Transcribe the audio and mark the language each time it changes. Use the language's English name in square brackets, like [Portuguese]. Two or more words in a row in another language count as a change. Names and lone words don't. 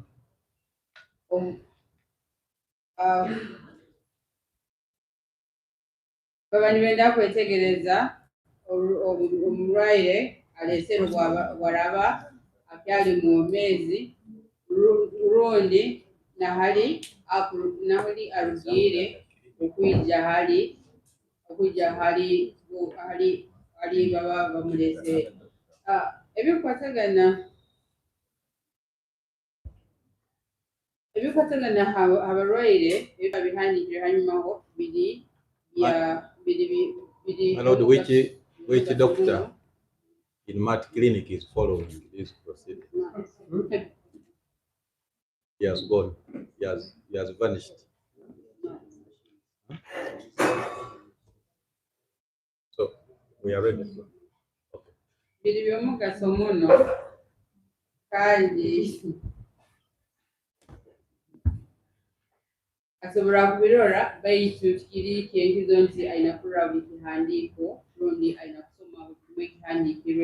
[Nyoro] Baba nibenda kwetegereza omulwaire aleesere bw'araba akyali mu mezi rundi nahali arugiire okwija hali baba bamulese ebikwatagana abalwaire biba bihandikire hanyumaho biri [English] My lord, which doctor in Mat Clinic is following this procedure? He has gone. He has vanished. So we are ready. Okay. [Nyoro] biri by'omugaso muno kandi asobola kubirora baitu kiri kyenkizo nti ayina kurora buli kihandiiko rundi ayina kusoma buli ekihandiikirwe.